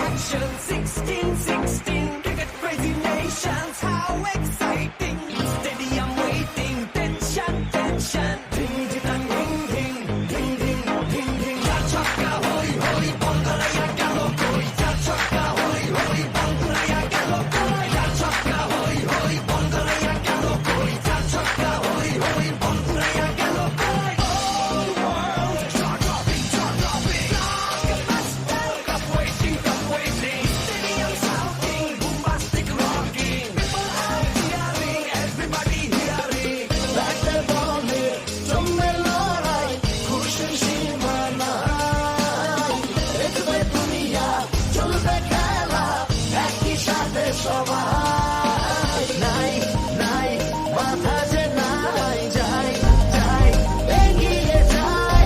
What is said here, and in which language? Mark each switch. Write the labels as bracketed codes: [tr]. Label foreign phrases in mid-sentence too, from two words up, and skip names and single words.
[en] 16, 16, cricket crazy nations, how exciting! Stadium waiting, tension, tension. Ding, ding, ding, ding, ding, ding, ding, ding. [bn] চার ছক্কা, হই, হই, বল করায়া গেলো কই. চার ছক্কা, হই, হই, বল করায়া গেলো কই. চার ছক্কা, হই, হই, বল করায়া গেলো কই. চার ছক্কা, হই, হই, বল করায়া গেলো কই. [en] All world, jaw dropping, jaw dropping. Blockbuster, cup waiting, cup waiting. Stadium shouting, bombastic rocking. People are cheering, everybody hearing. Back the ball here, [bn] জমবে লড়াই, খুশির সীমা নাই। দেখবে দুনিয়া, চলবে খেলা, একই সাথে সবাই। নাই, নাই, মাথা যে নাই, যাই, যাই, এগিয়ে যাই।